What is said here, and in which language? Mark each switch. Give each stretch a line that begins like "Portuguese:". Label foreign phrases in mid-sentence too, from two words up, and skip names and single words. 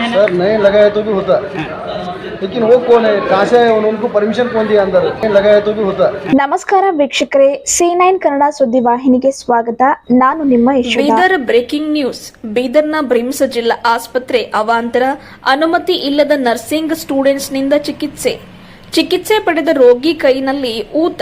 Hindi: सर नहीं लगाए तो भी होता, लेकिन वो कौन है, कहाँ से आए, उनको परमिशन कौन दिया अंदर, नहीं लगाए तो भी होता।
Kannada: ನಮಸ್ಕಾರ ವೀಕ್ಷಕರೇ, C9 ಕನ್ನಡ ಸುದ್ದಿವಾಹಿನಿಗೆ ಸ್ವಾಗತ. ನಾನು ನಿಮ್ಮ ಯಶೋಧ. ಬೀದರ್ ಬ್ರೇಕಿಂಗ್ ನ್ಯೂಸ್. ಬೀದರ್ನ ಬ್ರಿಮ್ಸ್ ಜಿಲ್ಲಾ ಆಸ್ಪತ್ರೆ ಅವಾಂತರ ಅನುಮತಿ ಇಲ್ಲದ ನರ್ಸಿಂಗ್ ಸ್ಟೂಡೆಂಟ್ಸ್ನಿಂದ ಚಿಕಿತ್ಸೆ ಪಡೆದ ರೋಗಿ ಕೈನಲ್ಲಿ ಊತ.